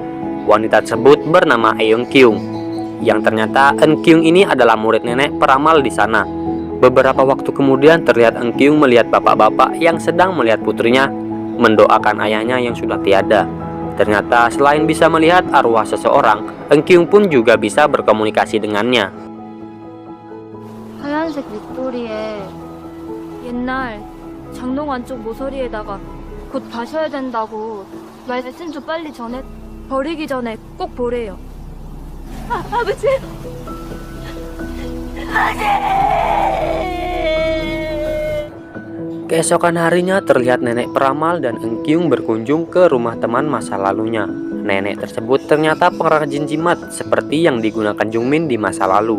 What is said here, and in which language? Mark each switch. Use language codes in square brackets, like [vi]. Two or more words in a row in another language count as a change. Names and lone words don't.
[id] Wanita tersebut bernama Eun Kyung, yang ternyata Eun Kyung ini adalah murid nenek peramal di sana. Beberapa waktu kemudian terlihat Eun Kyung melihat bapak-bapak yang sedang melihat putrinya mendoakan ayahnya yang sudah tiada. Ternyata selain bisa melihat arwah seseorang, Eun Kyung pun juga bisa berkomunikasi dengannya. [ko] 하얀색 윗도리에 옛날 장롱 안쪽 모서리에다가 곧 가셔야 된다고 말씀 좀 빨리 전해 버리기 전에 꼭 보래요. 아버지! [id] Keesokan harinya terlihat nenek peramal dan Eun Kyung berkunjung ke rumah teman masa lalunya. Nenek tersebut ternyata pengrajin jimat seperti yang digunakan Jungmin di masa lalu.